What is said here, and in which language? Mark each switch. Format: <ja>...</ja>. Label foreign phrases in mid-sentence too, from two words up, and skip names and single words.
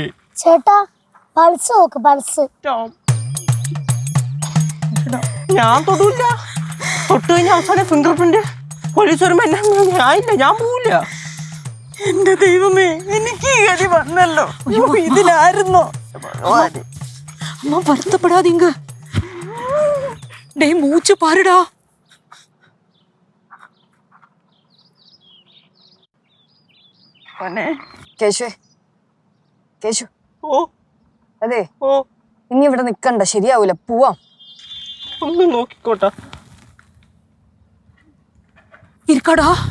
<ml>ചേട്ടാ, പൾസ് നോക്ക്. പൾസ് ഞാൻ തൊടൂല്ല. തൊട്ട് കഴിഞ്ഞ അവസാനം</ml> <en>finger print</en> <ml>പോലീസ് വരുമ്പോ ഞാനില്ല, ഞാൻ പോവില്ല. എന്റെ ദൈവമേ, എനിക്ക് ഈ ഗതി വന്നല്ലോ. ഇതിലായിരുന്നോ?</ml> <ta>அம்மா வருத்தப்படாதீங்க. டேய் மூச்சு பாருடா.</ta> <ml>കേശു, അതെ, ഇനി ഇവിടെ നിക്കണ്ട, ശരിയാവൂല. പോവാം. ഒന്ന് നോക്കിക്കോട്ടാ. ഇരിക്കടാ.</ml>